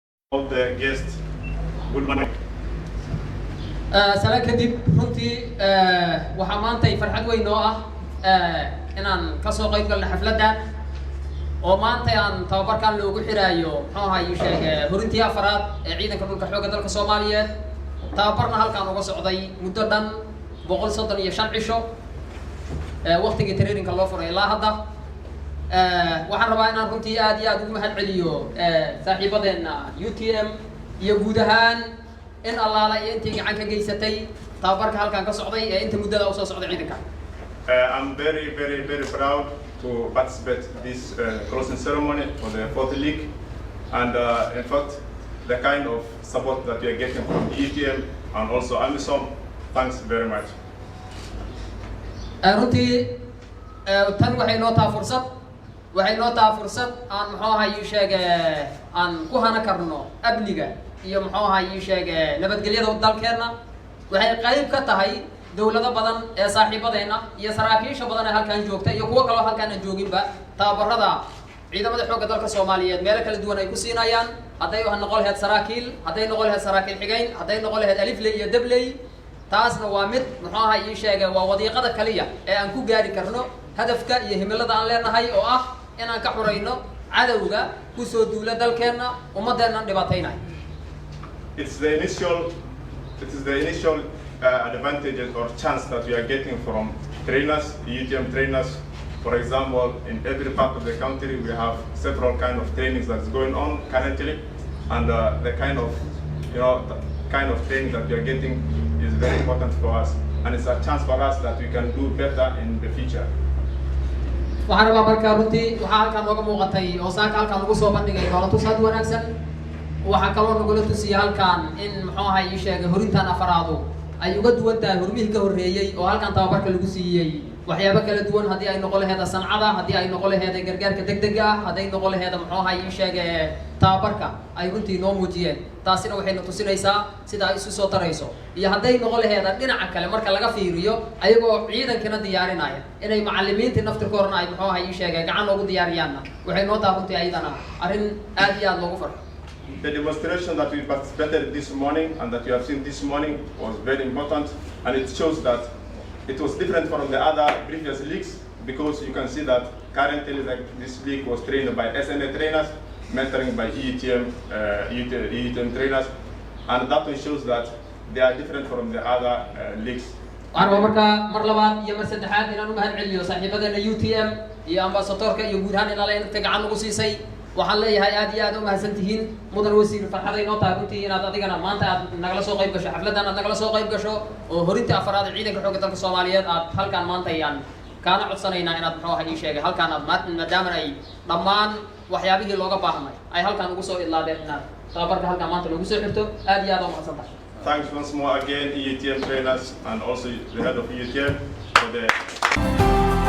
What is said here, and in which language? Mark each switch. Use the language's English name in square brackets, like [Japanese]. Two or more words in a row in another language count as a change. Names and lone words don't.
[English] All the guests, good morning. [Somali] Salaam kadib runtii waxaa maanta farxad weyn oo ah inaan ka soo qayb galno xafladda oo maanta aan tababarkan loogu xiraayo muxuu ahaayay sheegay horintii afraad ee ciidanka dhulka xoogga dalka Soomaaliyeed tababarna halkaan uga socday muddo dhan 135 cisho waqtigii training-ka loo furay ilaa hadda waxaan rabaa inaan runtii aad iyo aad ugu mahad celiyo saaxiibadeena UTM iyo guud ahaan in allaala iyo intii gacan ka geysatay tababarka halkaan ka socday ee inta muddada u soo socday ciidanka. [English] I'm very proud to participate this closing ceremony for the fourth league, and in fact the kind of support that we are getting from UTM and also AMISOM, thanks very much. [Somali] runtii tan waxay noo tahay fursad aan muxuu ahaayay sheegay aan ku hana karno amniga iyo muxuu ahaayay sheegay nabadgelyada dalkeena waxay qayb ka tahay dawlado badan ee saaxiibadeena iyo saraakiisha badan ee halkaan joogta iyo kuwa kale oo halkaan aan jooginba tababarada ciidamada xoogga dalka Soomaaliyeed meelo kala duwan ay ku siinayaan haday wax noqon lahayd saraakiil haday noqon lahayd saraakiil xigeyn haday noqon lahayd alifley iyo dabley taasna waa mid muxuu ahaayay sheegay waa wadiiqada kaliya ee aan ku gaari karno hadafka iyo himilada aan leenahay oo ah inaan ka xurayno cadawga ku soo duula dalkeena ummadeena dhibaataynay. [English] It is the initial advantages or chance that we are getting from trainers, UTM trainers. For example, in every part of the country we have several kind of trainings that's going on currently, and the kind of training that we are getting is very important for us, and it's a chance for us that we can do better in the future. [Somali] waxaan rabaa markaa runtii waxaa halkaan nooga muuqatay oo saaka halkaan lagu soo bandhigay dowladda saad wanaagsan waxaa kaloo nagula tusiyay halkaan in muxuu ahaayay sheegay horintaan afaraadu ay uga duwan tahay hormihii ka horreeyay oo halkaan tababarka lagu siiyay waxyaabo kala duwan haddii ay noqon lahayd sancada haddii ay noqon lahayd gargaarka degdega ah haddii noqon lahayd muxuu ahaayay sheegay tababarka ay runtii noo muujiyeen taasina waxay na tusinaysaa sida ay isu soo tarayso iyo haday noqon lahayd dhinaca kale marka laga fiiriyo ayagoo ciidankana diyaarinaya inay macallimiinta naftirkoodna ay muxuu ahaayay sheegay gacan loogu diyaariyaanna waxay noo tahay runtii ayadana arrin aad iyo aad loogu farxo. [English] The demonstration that we participated this morning and that you have seen this morning was very important, and it shows that it was different from the other previous leagues, because you can see that currently this league was trained by SNA trainers, mentoring by ETM trainers, and that one shows that they are different from the other leagues. [Somali] waxaan markaa mar labaad iyo mar saddexaad inaan u mahad celiyo saaxiibadeena UTM iyo ambassadorka iyo guud ahaan ilaa inta gacan ugu siisay waxaan leeyahay aad iyo aad u mahadsantihiin mudan wasiir farxaday noo tahay runtii inaad adigana maanta aad nagala soo qayb gasho xafladan aad nagala soo qayb gasho oo horintii afraad ee ciidanka xoogga dalka Soomaaliyeed aad halkaan maanta ayaan kaana codsanaynaa inaad muxuu ahaayay sheegay halkaan aad maadaama ay dhammaan waxyaabihii looga baahnay ay halkaan ugu soo idlaadeen inaad tababarka halkaan maanta lagu soo xirto aad iyo aad u mahadsantahay. [English] Thanks once more again ETM trainers and also the head of ETM for the